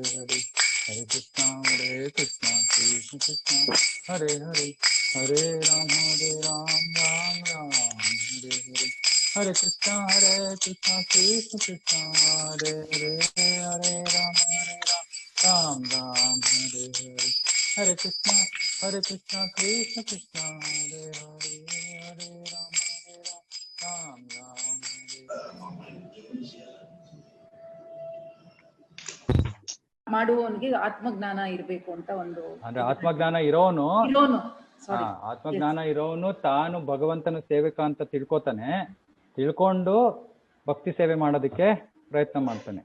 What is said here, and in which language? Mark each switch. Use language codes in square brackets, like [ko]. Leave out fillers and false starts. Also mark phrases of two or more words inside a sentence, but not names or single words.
[sa] हरे हरे कृष्णा कृष्ण कृष्ण हरे हरे हरे राम राम राम हरे हरे हरे कृष्णा कृष्ण कृष्ण हरे हरे हरे राम राम राम हरे हरे हरे कृष्णा कृष्ण कृष्ण हरे हरे हरे राम राम राम हरे [kn] ಮಾಡುವವನಿಗೆ ಆತ್ಮಜ್ಞಾನ ಇರಬೇಕು ಅಂತ ಒಂದು ಅಂದ್ರೆ ಆತ್ಮಜ್ಞಾನ ಇರೋನು ಆತ್ಮಜ್ಞಾನ ಇರೋನು ತಾನು ಭಗವಂತನ ಸೇವಕ ಅಂತ ತಿಳ್ಕೊತಾನೆ, ತಿಳ್ಕೊಂಡು ಭಕ್ತಿ ಸೇವೆ ಮಾಡೋದಕ್ಕೆ ಪ್ರಯತ್ನ ಮಾಡ್ತಾನೆ.